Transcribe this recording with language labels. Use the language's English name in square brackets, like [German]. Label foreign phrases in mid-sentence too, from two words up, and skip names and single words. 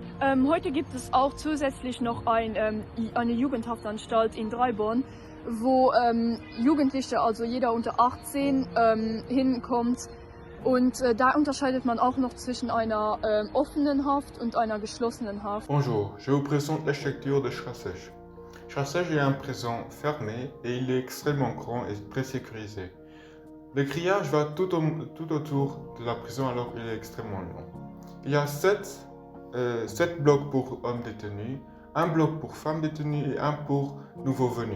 [German] Heute gibt es auch zusätzlich noch eine Jugendhaftanstalt in Dreiborn, wo Jugendliche, also jeder unter 18, hinkommt. Und da unterscheidet man auch noch zwischen einer offenen Haft und einer geschlossenen Haft. [French] Bonjour, je vous présente l'architecture de Strassège. Strassège est un prison fermé et il est extrêmement grand et très sécurisé. Le grillage va tout autour de la prison alors il est extrêmement long. Il y a 7 7 blocs pour hommes détenus, un bloc pour femmes détenues et un pour nouveaux venus.